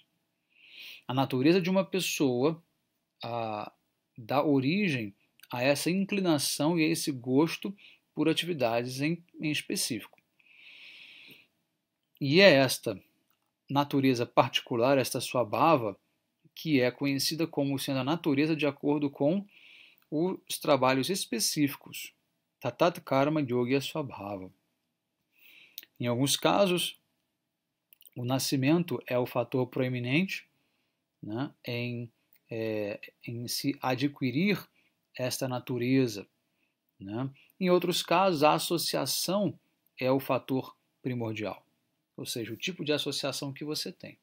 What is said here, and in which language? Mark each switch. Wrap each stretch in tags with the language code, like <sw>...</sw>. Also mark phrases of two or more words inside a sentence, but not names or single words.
<pt>A natureza de uma pessoa dá origem a essa inclinação e a esse gosto por atividades em específico. E é esta natureza particular, esta swabhava, que é conhecida como sendo a natureza de acordo com os trabalhos específicos,</pt> <sa>tatat karma yogya swabhava.</sa> <pt>Em alguns casos, o nascimento é o fator proeminente, em se adquirir esta natureza. Em outros casos, a associação é o fator primordial, ou seja, o tipo de associação que você tem.</pt>